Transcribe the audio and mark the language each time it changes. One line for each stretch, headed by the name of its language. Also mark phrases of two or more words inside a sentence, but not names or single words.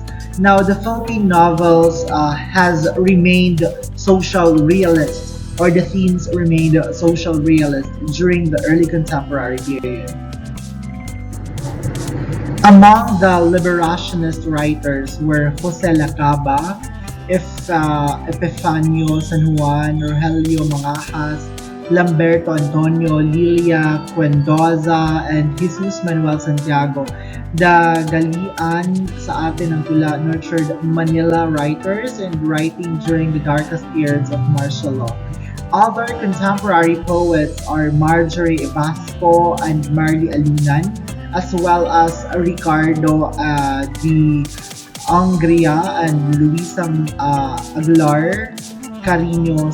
English: Now, the Philippine novels has remained social realist, or the themes remained social realist during the early contemporary period. Among the liberationist writers were Jose Lacaba, Epifanio San Juan, Rogelio Mangajas, Lamberto Antonio, Lilia Cuendoza, and Jesus Manuel Santiago. The Galian sa atin ng tula nurtured Manila writers and writing during the darkest periods of martial law. Other contemporary poets are Marjorie Ebasco and Marley Alunan, as well as Ricardo de Angria and Luisa Aguilar Carino.